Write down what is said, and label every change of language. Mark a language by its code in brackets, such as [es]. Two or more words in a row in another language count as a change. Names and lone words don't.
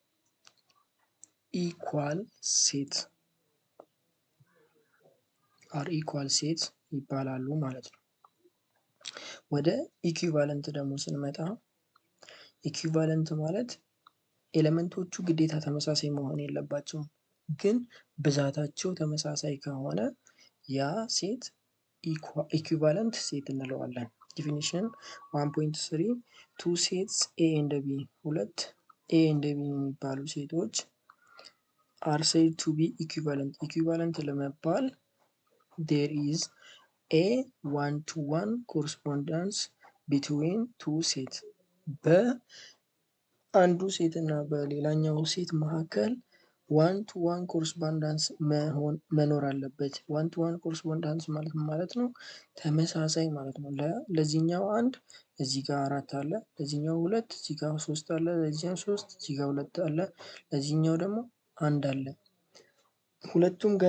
[en] equal set [am] ይባላሉ ማለት ነው። ወደ ኢኩቫለንት ደግሞ ስንመጣ ኢኩቫለንት ማለት ኤሌመንቶቹ ግዴታ ተመሳሳይ መሆን የለባቸውም፣ ግን ብዛታቸው ተመሳሳይ ከሆነ ያ ሴት [en] equivalent set [am] እንለዋለን። [en] definition 1.3 two sets A and B [am] ሁለት [en] A and B [am] የሚባሉ ሴቶች [en] are said to be equivalent [am] ለመባል [en] there is a one-to-one correspondence between two sets [am] በአንዱ ሴት እና በሌላኛው ሴት መካከል [en] one to one correspondence [am] መኖር አለበት። [en] one to one correspondence [am] ማለት ነው ተመሳሳይ ማለት ነው። ለዚህኛው አንድ እዚህ ጋር 4 አለ፣ ለዚህኛው 2 እዚህ ጋር 3 አለ፣ ለዚህኛው 3 እዚህ ጋር 2 አለ፣ ለዚህኛው ደግሞ 1 አለ። ሁለቱም ጋር